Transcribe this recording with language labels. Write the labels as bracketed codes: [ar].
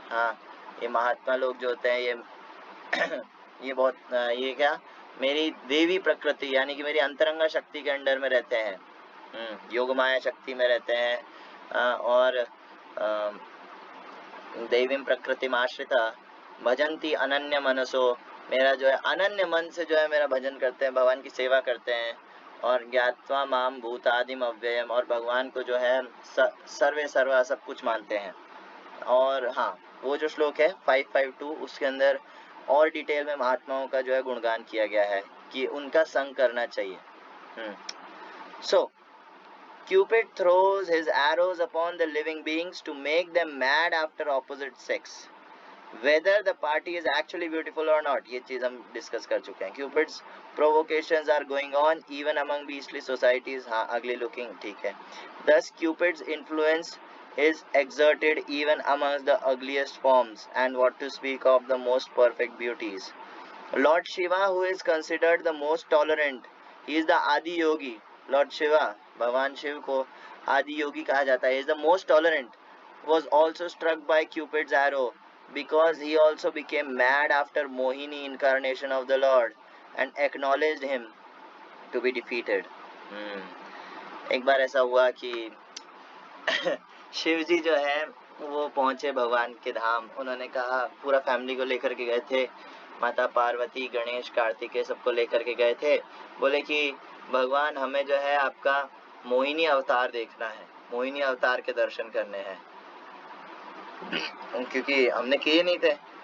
[hi] हाँ, ये महात्मा लोग जो होते हैं ये बहुत ये क्या, मेरी देवी प्रकृति यानी कि मेरी अंतरंगा शक्ति के अंडर में रहते हैं, योग माया शक्ति में रहते हैं, और [sa] दैवीं प्रकृति आश्रिता भजन्ति अनन्य मनसो, [hi] मेरा जो है अनन्य मन से जो है मेरा भजन करते हैं, भगवान की सेवा करते हैं, और [sa] ज्ञात्वा माम भूतादिम अव्ययम, [hi] और भगवान को जो है सर्वे सर्वा सब कुछ मानते हैं। और हाँ, वो जो श्लोक है 552 उसके अंदर और डिटेल में महात्माओं का जो है गुणगान किया गया है कि उनका संग करना चाहिए। [en] So Cupid throws his arrows upon the living beings to make them mad after opposite sex, whether the party is actually beautiful or not. [hi] ये चीज हम डिस्कस कर चुके हैं। [en] Cupid's provocations are going on even among beastly societies. [hi] हाँ, [en] ugly looking, [hi] ठीक है। [en] Thus Cupid's influence is exerted even amongst the ugliest forms, and what to speak of the most perfect beauties. Lord Shiva, who is considered the most tolerant, he is the Adi Yogi. Lord Shiva, [hi] भगवान शिव को आदि योगी कहा जाता है, [en] is the most tolerant, was also struck by Cupid's arrow because he also became mad after Mohini incarnation of the Lord and acknowledged him to be defeated. [hi] एक बार ऐसा हुआ कि शिव जी जो है वो पहुंचे भगवान के धाम, उन्होंने कहा, पूरा फैमिली को लेकर के गए थे, माता पार्वती, गणेश, कार्तिकेय सबको लेकर के गए थे। बोले कि भगवान हमें जो है आपका मोहिनी अवतार देखना है, मोहिनी अवतार के दर्शन करने हैं, क्योंकि हमने किए नहीं थे।